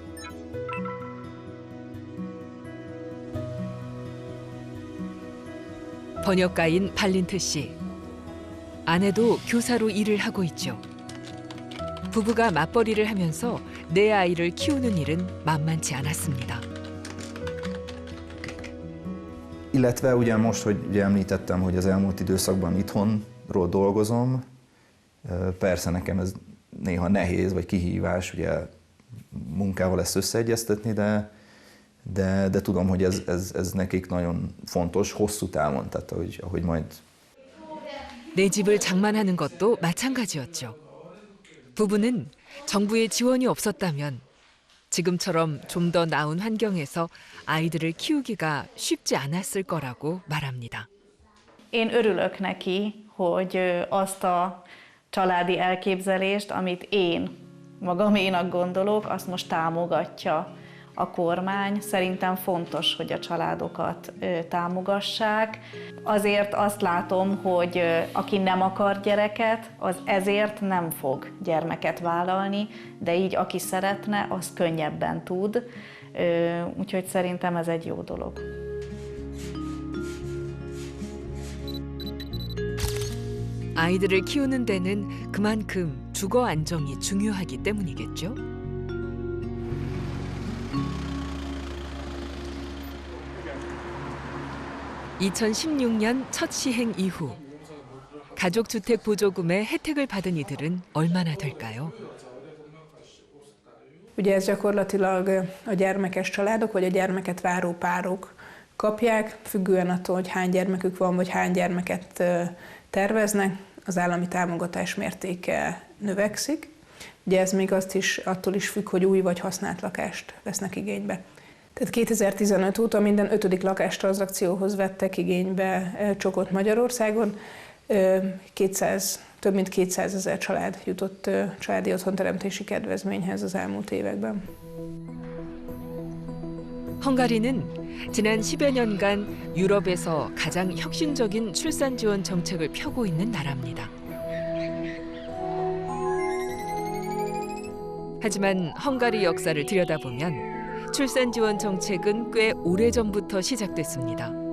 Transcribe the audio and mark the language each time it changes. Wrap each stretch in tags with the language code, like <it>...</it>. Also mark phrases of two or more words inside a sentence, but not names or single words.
<ko>번역가인 발린트 씨. 아내도 교사로 일을 하고 있죠. 부부가 맞벌이를 하면서 4 아이를 키우는 일은 만만치 않았습니다.</ko> <hu>Illetve ugye most, hogy ugye említettem, hogy az elmúlt időszakban itthonról dolgozom, persze nekem ez néha nehéz, vagy kihívás, ugye munkával ezt összeegyeztetni, de tudom, hogy ez nekik nagyon fontos, hosszú távon, tehát ahogy majd...</hu> <ko>내 집을 장만하는 것도 마찬가지였죠. 부부는 정부의 지원이 없었다면 지금처럼 좀 더 나은 환경에서 아이들을 키우기가 쉽지 않았을 거라고 말합니다.</ko> <hu>Én örülök neki, hogy azt a családi elképzelést, amit én magaménak gondolok, azt most támogatja a kormány. Szerintem fontos, hogy a családokat támogassák. Azért azt látom, hogy aki nem akar gyereket, az ezért nem fog gyermeket vállalni, de így aki szeretne, az könnyebben tud. Úgyhogy szerintem ez egy jó dolog.</hu> <ko>아이들을 키우는 데는 그만큼 주거 안정이 중요하기 때문이겠죠. 2016년 첫 시행 이후 가족주택 보조금의 혜택을 받은 이들은 얼마나 될까요?</ko> <hu>Ugye ez gyakorlatilag a gyermekes családok vagy a gyermeket váró párok kapják, függően attól, hogy hány gyermekük van, vagy hány gyermeket terveznek, az állami támogatás mértéke növekszik. Ugye ez még attól is függ, hogy új vagy használt lakást vesznek igénybe. Tehát 2015 óta minden 5. lakástranzakcióhoz vettek igénybe csokot Magyarországon. Több mint 200 000 család jutott családi otthonteremtési kedvezményhez az elmúlt években.</hu> <ko>헝가리는 지난 10여 년간 유럽에서 가장 혁신적인 출산 지원 정책을 펴고 있는 나라입니다. 하지만 헝가리 역사를 들여다보면 출산 지원 정책은 꽤 오래전부터 시작됐습니다.</ko>